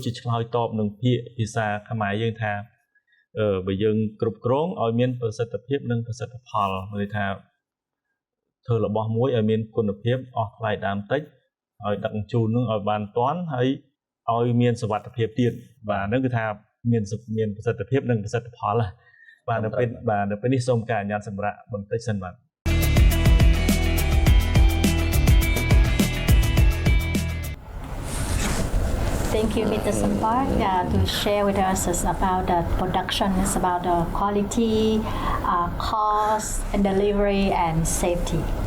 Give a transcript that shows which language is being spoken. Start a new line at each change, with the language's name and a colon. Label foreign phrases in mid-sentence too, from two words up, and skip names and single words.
Khmer: ជាឆ្លើយតបនឹងពាក្យភាសាខ្មែរយើងថាបើយើងគ្រប់គ្រងឲ្យមានប្រសិទ្ធភាពនិងប្រសិទ្ធផលមានន័យថាធ្វើរបស់មួយឲ្យមានគុណភាពអស់ថ្លៃដើមតិចឲ្យដឹកជញ្ជូននឹងឲ្យបានទាន់ហើយឲ្យមានសុវត្ថិភាពទៀតបាទហ្នឹងគឺថាមានប្រសិទ្ធភាពនិងប្រសិទ្ធផលបាទនៅពេលនេះសូមការអនុញ្ញាតសម្រាប់បន្តិចសិនបាទ
English: Thank you, Mr. Sampark, to share with us about the production, about the quality, cost, and delivery, and safety.